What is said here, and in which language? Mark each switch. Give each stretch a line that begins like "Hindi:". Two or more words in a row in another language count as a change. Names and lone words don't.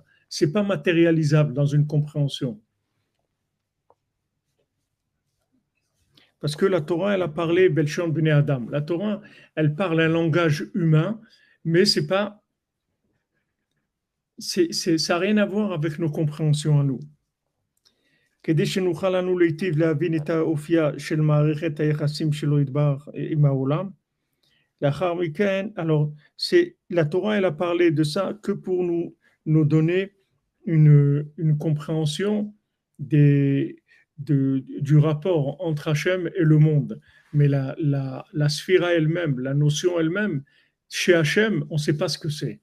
French: Ce n'est pas matérialisable dans une compréhension. Parce que la Torah, elle a parlé
Hebrew: בלשון בני אדם.
French: La Torah, elle parle un langage humain, mais ça n'a rien à voir avec nos compréhensions à nous.
Hebrew: כדי שנוכל לנו להיטיב להבין את האופייה של מערכת היחסים שלו יתברך עם העולם. לאחר מכן,
French: alors, la Torah, elle a parlé de ça que pour nous donner une compréhension du rapport entre Hachem et le monde. Mais la sphira elle-même, la notion elle-même, chez Hachem, on ne sait pas ce que c'est.